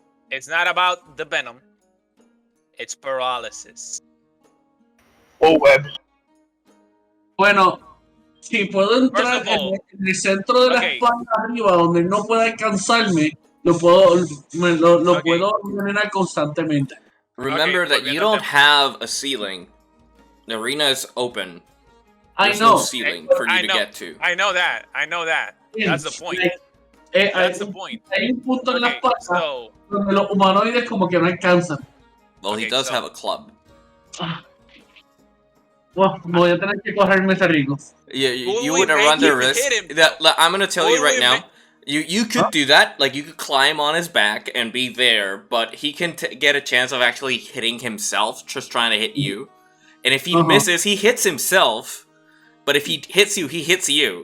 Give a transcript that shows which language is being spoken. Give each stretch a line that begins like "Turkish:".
English: It's not about the venom. It's paralysis. O web.
Spanish: Bueno, si puedo entrar en el centro de la espalda arriba, donde no pueda alcanzarme, lo puedo envenenar constantemente.
English: Remember that you don't have a ceiling. The arena is open. There's no ceiling for you to get to. I know that. That's the point. That's the point.
Spanish: Hay un punto en la espalda donde los humanoides como que no alcanzan.
English: Well, he does have a club.
Spanish: Well, voy a tener que correrme ese rico.
English: Yeah, you wouldn't run the risk. I'm gonna tell you right now. You could do that. Like, you could climb on his back and be there, but he can get a chance of actually hitting himself, just trying to hit you. And if he misses, he hits himself. But if he hits you, he hits you.